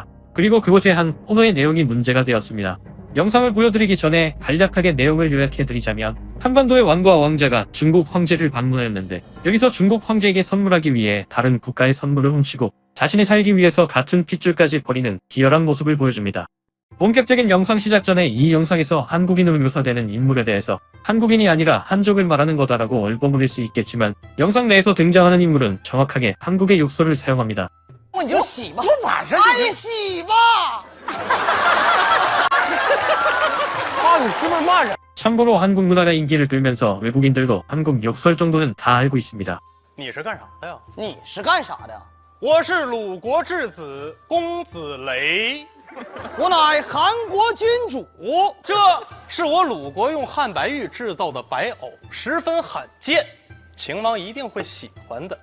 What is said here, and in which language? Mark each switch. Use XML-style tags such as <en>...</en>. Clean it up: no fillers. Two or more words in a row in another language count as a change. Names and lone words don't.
<ko>그리고 그곳의 한 코너의 내용이 문제가 되었습니다. 영상을 보여드리기 전에 간략하게 내용을 요약해드리자면 한반도의 왕과 왕자가 중국 황제를 방문하였는데 여기서 중국 황제에게 선물하기 위해 다른 국가의 선물을 훔치고 자신이 살기 위해서 같은 핏줄까지 버리는 기열한 모습을 보여줍니다. 본격적인 영상 시작 전에 이 영상에서 한국인으로 묘사되는 인물에 대해서 한국인이 아니라 한족을 말하는 거다라고 얼버무릴 수 있겠지만 영상 내에서 등장하는 인물은 정확하게 한국의 욕설을 사용합니다.</ko> <zh>你就洗吧，我马上就你洗吧。</zh> <ko>참고로 한국 문화가 인기를 끌면서 외국인들도 한국 욕설 정도는 다 알고 있습니다.</ko> <zh>你是干啥的呀？你是干啥的？我是鲁国质子公子雷，我乃韩国君主。这是我鲁国用汉白玉制造的白藕，十分罕见，秦王一定会喜欢的。</zh>